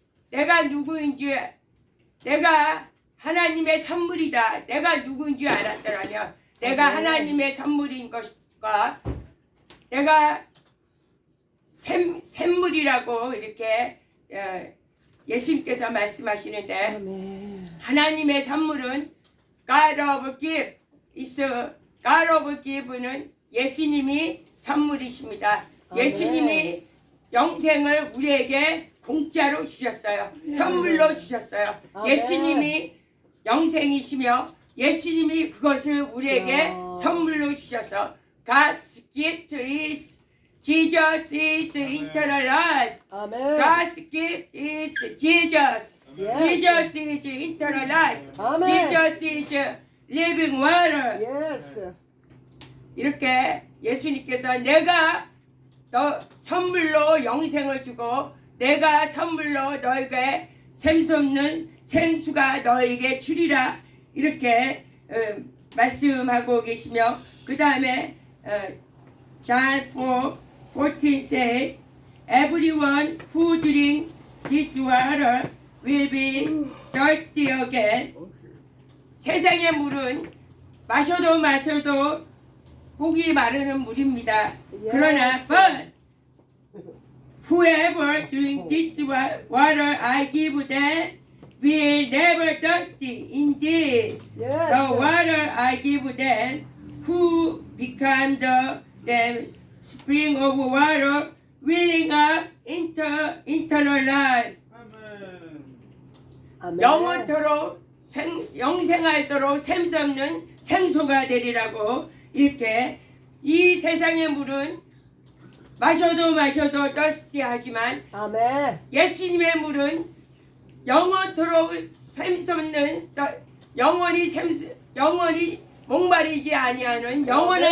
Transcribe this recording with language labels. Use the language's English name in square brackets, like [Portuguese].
[Korean] 내가 누구인지, 내가 하나님의 선물이다. 내가 누구인지 알았더라면 내가 하나님의 선물인 것과 내가 샘물이라고 이렇게 예수님께서 말씀하시는데 아멘. 하나님의 선물은 [English] God of gift is God of gift [Korean] 는 예수님이 선물이십니다. 예수님이 영생을 우리에게 공짜로 주셨어요. 선물로 주셨어요. 아멘. 예수님이 영생이시며 예수님이 그것을 우리에게 선물로 주셔서 [English] God's gift is Jesus is eternal life. [Korean] 아멘. [English] God's gift is Jesus. Yes. Jesus is eternal life. [Korean] 아멘. [English] Jesus is living water. Yes. [Korean] 이렇게 예수님께서 내가 너 선물로 영생을 주고 내가 선물로 너에게 샘솟는 생수가 너에게 주리라 이렇게 말씀하고 계시며 그 다음에 [English] John 4:14 say everyone who drink this water will be thirsty again. [Korean] 세상의 물은 마셔도 목이 마르는 물입니다. 그러나 [English] but whoever drink this water I give them will never thirsty. Indeed, Yes. the water I give them who become them spring of water welling up into eternal life. Amen. [Korean] 아멘. 영원토록 영생하도록 샘솟는 생수가 되리라고 이렇게 이 세상의 물은 마셔도 더스티하지만 아멘. 예수님의 물은 영원토록 샘솟는 영원히 목마르지 아니하는 영원한